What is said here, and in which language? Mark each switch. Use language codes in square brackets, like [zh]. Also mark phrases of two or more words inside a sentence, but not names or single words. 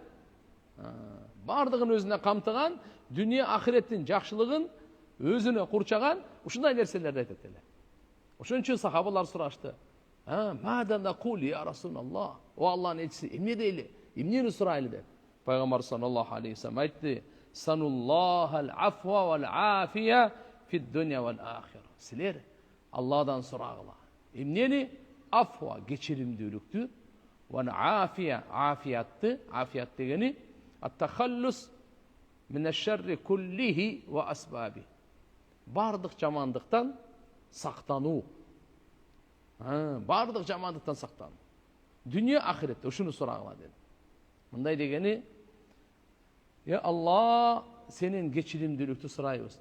[ky] Бардыгын өзүнө камтыган, дүйнө ахиреттин жакшылыгын өзүнө курчаган ушундай нерселерди айтат эле. Ошон үчүн сахабалар сурашты. [ar] ماذا نقول يا رسول الله. [ky] О Алланын элчиси, эмне дейли? Эмнени сурайлы деп. [ar] Пайгамбар صلى الله عليه وسلم айтты: "سلوا الله العفو والعافية في الدنيا والآخرة." [ky] Силер Алладан сурагыла. Эмнени? [ar] Афва, кечиримдүүлүктү, والعافية, афиятты, [ky] афият дегени [ar] التخلص من الشر كله وأسبابه. [ky] Бардык жамандыктан сактануу. Бардык жамандыктан сактануу. Дүйнө ахиретте ушуну сурагыла деди. Мындай дегени, я Алла, сенин кечиримдүүлүктү сурайбыз.